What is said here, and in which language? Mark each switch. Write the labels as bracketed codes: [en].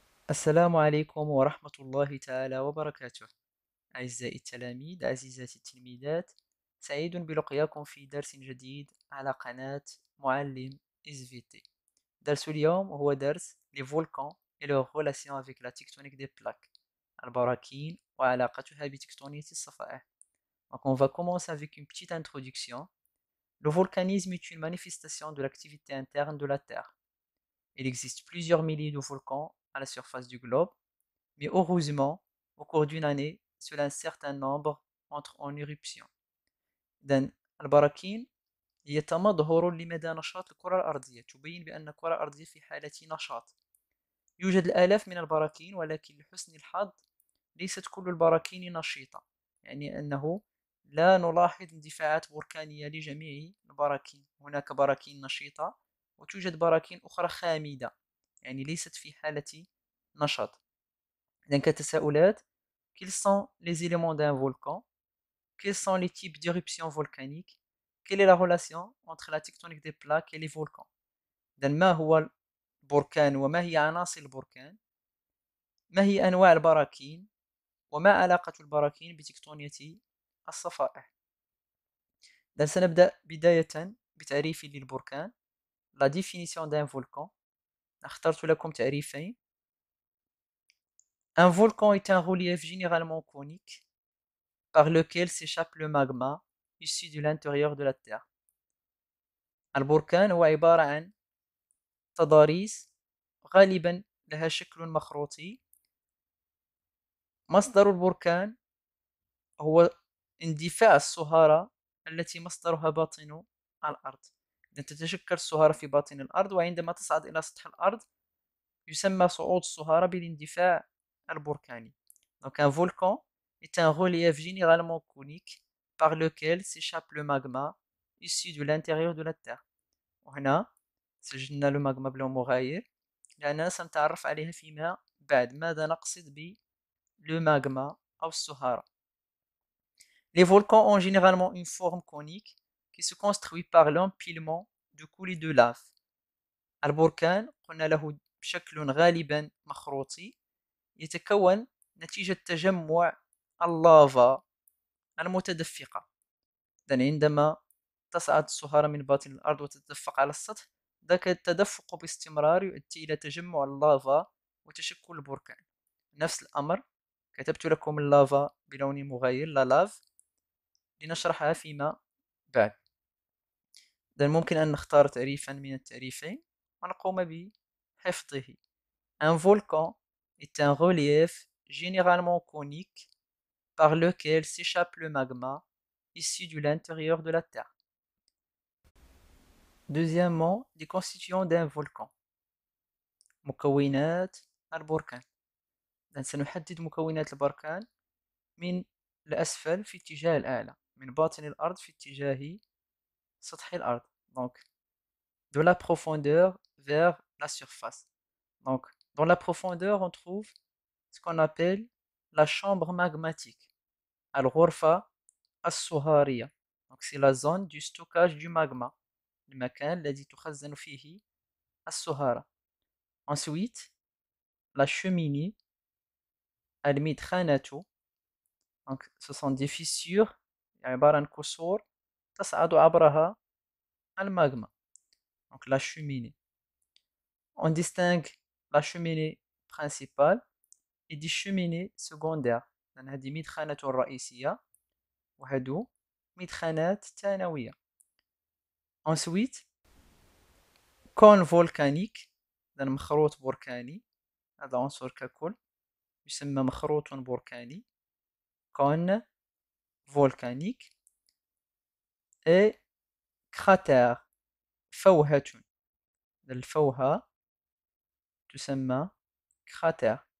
[ar] السلام عليكم ورحمة الله تعالى وبركاته. أعزائي التلاميذ، عزيزاتي التلميذات، سعيد بلقياكم في درس جديد على قناة معلم SVT. درس اليوم هو درس [fr] les volcans et leur relation avec la tectonique des plaques، [ar] البراكين وعلاقتها بتكتونية الصفائح. [fr] Donc on va commencer avec une petite introduction. Le volcanisme est une manifestation de l'activité interne de la Terre. Il existe plusieurs milliers de volcans à la surface du globe. Mais heureusement, au cours d'une année, seul un certain nombre entrent en éruption. [ar] إذن البراكين هي تمظهر لمدى نشاط الكرة الأرضية، تبين بأن الكرة الأرضية في حالة نشاط. يوجد الآلاف من البراكين، ولكن لحسن الحظ ليست كل البراكين نشيطة، يعني أنه لا نلاحظ اندفاعات بركانية لجميع البراكين. هناك براكين نشيطة وتوجد براكين أخرى خامدة، يعني ليست في حالة نشاط. إذن كتساؤلات: [fr] quels sont les éléments d'un volcan? Quels sont les types d'éruptions volcaniques? Quelle est la relation entre la tectonique des plaques et les volcans? [ar] إذن ما هو البركان وما هي عناصر البركان؟ ما هي أنواع البراكين؟ وما علاقة البراكين بتكتونية الصفائح؟ إذن سنبدأ بداية بتعريف للبركان. [fr] La définition d'un volcan. [ar] اخترت لكم تعريفين. [fr] Un volcan est un relief généralement conique par lequel s'échappe le magma issu de l'intérieur de la Terre. [ar] البركان هو عبارة عن تضاريس غالبا لها شكل مخروطي. مصدر البركان هو اندفاع الصهارة التي مصدرها باطن الأرض. إذا تتشكل الصهارة في باطن الأرض، وعندما تصعد إلى سطح الأرض يسمى صعود الصهارة بالاندفاع البركاني. [fr] Donc un volcan est un relief généralement conique par lequel s'échappe le magma issu de l'intérieur de la Terre. [ar] وهنا سجلنا لو ماغما بلا مغاير لأننا سنتعرف عليها فيما بعد. ماذا نقصد ب [fr] le magma [ar] أو الصهارة؟ [fr] Les volcans ont généralement une forme conique qui se construit par l'empilement de coulées de lave. [ar] البركان قلنا له شكل غالبا مخروطي، يتكون نتيجة تجمع اللافا المتدفقة. إذن عندما تصعد الصهارة من باطن الأرض وتتدفق على السطح، ذاك التدفق باستمرار يؤدي إلى تجمع اللافا وتشكل البركان. نفس الأمر كتبت لكم اللافا بلون مغاير، لا لاف، لنشرحها فيما بعد. إذن ممكن أن نختار تعريفا من التعريفين ونقوم بحفظه. [fr] Un volcan est un relief généralement conique par lequel s'échappe le magma issu de l'intérieur de la Terre. Deuxièmement, les constituants d'un volcan. [ar] مكونات البركان. إذن سنحدد مكونات البركان من الأسفل في اتجاه الأعلى، من باطن الأرض في اتجاه سطح الأرض. [fr] Donc, de la profondeur vers la surface. Donc, dans la profondeur, on trouve ce qu'on appelle la chambre magmatique. [ar] الغرفة الصهارية. [fr] Donc, c'est la zone du stockage du magma. [ar] المكان الذي تخزن فيه الصهارة. [fr] Ensuite, la cheminée, المدخنة. Donc, ce sont des fissures [ar] عبارة عن كسور تصعد عبرها المagma. [fr] Donc, la cheminée. On distingue la cheminée principale et des cheminées secondaires. [ar] يعني هذه مدخنة رئيسية وهادو مدخنات ثانوية. [fr] Ensuite, cône volcanique، [ar] إذن مخروط بركاني. هذا عنصر ككل يسمى مخروط بركاني، cône volcanique. [fr] et cratère، فوهة. [ar] الفوهة تسمى cratère.